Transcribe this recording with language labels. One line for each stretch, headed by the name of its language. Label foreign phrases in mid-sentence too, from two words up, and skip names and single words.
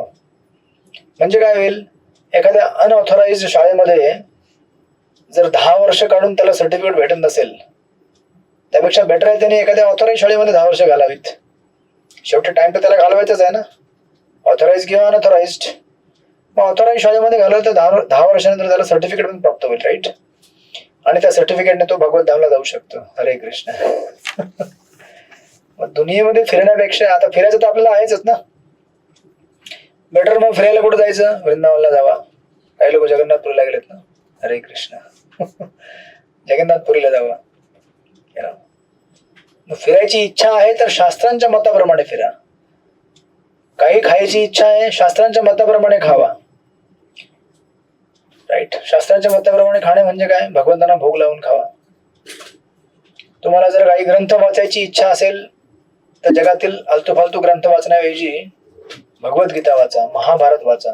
Marathi: म्हणजे काय होईल, एखाद्या अनऑथोराइज शाळेमध्ये जर 10 वर्ष काढून त्याला सर्टिफिकेट भेटत नसेल, त्यापेक्षा बेटर आहे त्याने एखाद्या ऑथोराइज शाळेमध्ये 10 वर्ष घालावीत. शेवटी टाइम तर त्याला घालवायचाच आहे ना, ऑथोराइज किंवा अनऑथोराइज्ड. मग ऑथोराइज शाळेमध्ये घालवलं तर 10 वर्षानंतर त्याला सर्टिफिकेट पण प्राप्त होईल. राईट, आणि त्या सर्टिफिकेटने तो भगवत धामला जाऊ शकतो. हरे कृष्ण. मग दुनियेमध्ये फिरण्यापेक्षा, आता फिरायचं तर आपल्याला आहेच ना, बेटर मग फिरायला कुठं जायचं, वृंदावनला जावा. काही लोक जगन्नाथपुरीला गेलेत ना. हरे कृष्ण. जगन्नाथपुरीला जावा. मग फिरायची इच्छा आहे तर शास्त्रांच्या मताप्रमाणे फिरा. काही खायची इच्छा आहे, शास्त्रांच्या मताप्रमाणे खावा. राईट, शास्त्रांच्या मताप्रमाणे खाणे म्हणजे काय, भगवंतांना भोग लावून खावा. तुम्हाला जर काही ग्रंथ वाचायची इच्छा असेल तर जगातील आलतू फालतू ग्रंथ वाचण्याऐवजी भगवद्गीता वाचा, महाभारत वाचा.